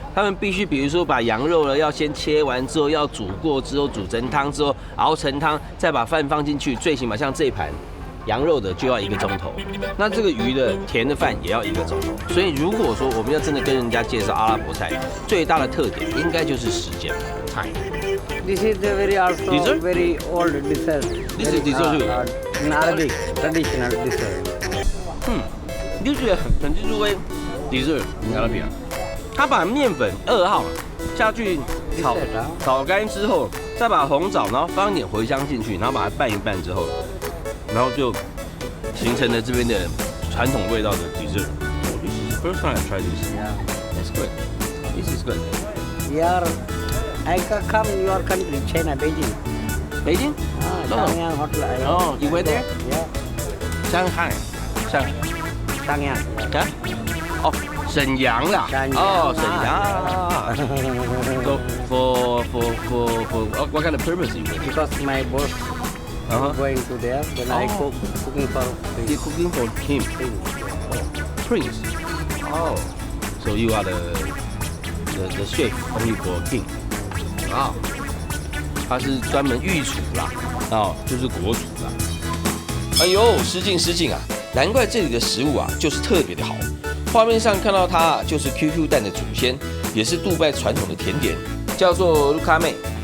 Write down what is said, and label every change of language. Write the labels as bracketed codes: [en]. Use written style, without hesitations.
[zh] 他们必须比如说把羊肉呢要先切完之后，要煮过之后煮成汤之后熬成汤，再把饭放进去，最起码像这一盘。羊肉的就要1个钟头，那这个鱼的甜的饭也要1个钟头。所以如果说我们要真的跟人家介绍阿拉伯菜，最大的特点应该就是时间 time。 [en] This is the very also Dessert? very old dessert. This is dessert too. In Arabic, traditional dessert. [zh] 就是很技术味 dessert 阿拉伯。他把面粉2号下去炒干之后，再把红枣，然后放一点茴香进去，然后把它拌一拌之后。然后就形成了这边的传统味道的 dessert. [en] This is the first time I tried this. Yeah. That's good. This is good. Here, I come in your country, China, Beijing. Beijing? Changyang Hotel. Oh, you went there? Yeah. Shanghai. Changyang. [zh] Yeah? 哦，沈阳啦。哦，沈阳。 [en] So for what kind of purpose you went? Because my boss going to there, then I cooking for him. You're cooking for him. Prince. Oh. So you are the chef only for king. [zh] 啊，他是专门御厨啦，哦，就是国厨啦。哎呦，失敬啊！难怪这里的食物啊就是特别的好。画面上看到它啊，就是 QQ 蛋的祖先，也是杜拜传统的甜点，叫做卢卡妹。